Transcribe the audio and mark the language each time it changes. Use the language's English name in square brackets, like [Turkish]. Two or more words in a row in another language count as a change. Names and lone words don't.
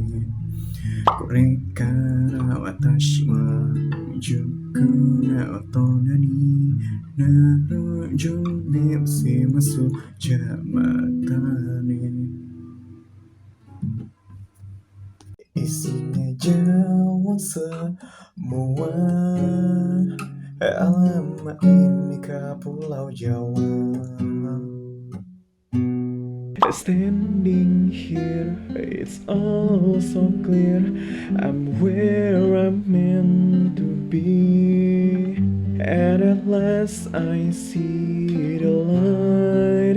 [Japanese] これから私は未熟な大人になる準備をします。じゃあまたね。 [Indonesian] Isinya Jawa semua, alamat ini ke Pulau Jawa. [English] Standing here, it's all so clear. I'm where I'm meant to be. And at last I see the light.